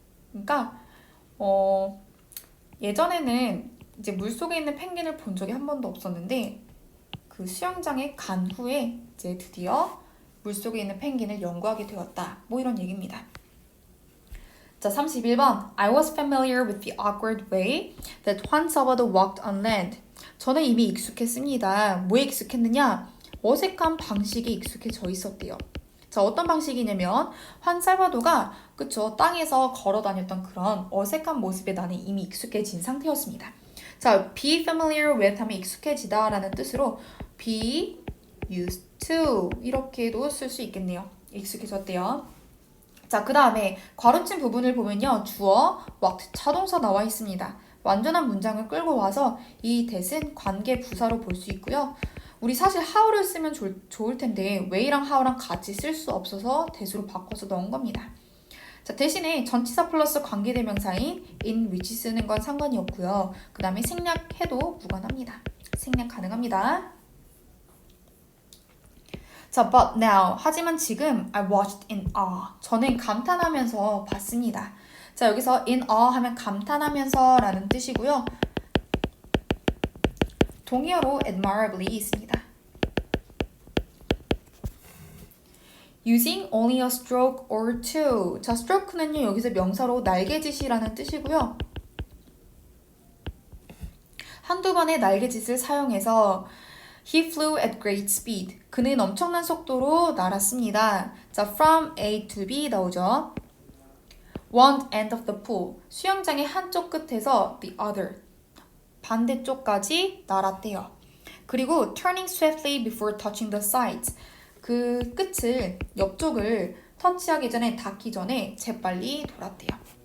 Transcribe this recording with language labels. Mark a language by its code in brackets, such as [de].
[ko] 그러니까 예전에는 이제 물속에 있는 펭귄을 본 적이 한 번도 없었는데 그 수영장에 간 후에 이제 드디어 물속에 있는 펭귄을 연구하게 되었다. 뭐 이런 얘기입니다. 자, 31번. [en] I was familiar with the awkward way that Juan Salvador walked on land. [ko] 저는 이미 익숙했습니다. 뭐에 익숙했느냐? 어색한 방식에 익숙해져 있었대요. 자, 어떤 방식이냐면 환 살바도가 그쵸 땅에서 걸어 다녔던 그런 어색한 모습에 나는 이미 익숙해진 상태였습니다. 자, [en] be familiar with [ko] 하면 익숙해지다 라는 뜻으로 [en] be used to [ko] 이렇게도 쓸 수 있겠네요. 익숙해졌대요. 자, 그 다음에 괄호친 부분을 보면요. 주어, walked, 자동사 나와 있습니다. 완전한 문장을 끌고 와서 이 that은 관계 부사로 볼 수 있고요. 우리 사실 how를 쓰면 좋을 텐데 way랑 how랑 같이 쓸 수 없어서 that으로 바꿔서 넣은 겁니다. 자, 대신에 전치사 플러스 관계대명사인 [en] in which [ko] 쓰는 건 상관이 없고요. 그 다음에 생략해도 무관합니다. 생략 가능합니다. [en] 자, but now. [ko] 하지만 지금 [en] I watched in awe. [ko] 저는 감탄하면서 봤습니다. 자, 여기서 [en] in awe [ko] 하면 감탄하면서 라는 뜻이고요. 동의어로 admirably 있습니다. [en] Using only a stroke or two. [ko] 자, stroke는요, 여기서 명사로 날개짓이라는 뜻이고요. 한두 번의 날개짓을 사용해서 [en] He flew at great speed. [ko] 그는 엄청난 속도로 날았습니다. 자, [en] from A to B [ko] 나오죠. [en] One end of the pool. [ko] 수영장의 한쪽 끝에서 [en] the other. [ko] 반대쪽까지 날았대요. 그리고 [en] turning swiftly before touching the sides. [ko] 그 끝을, 옆쪽을 터치하기 전에, 닿기 전에 재빨리 돌았대요.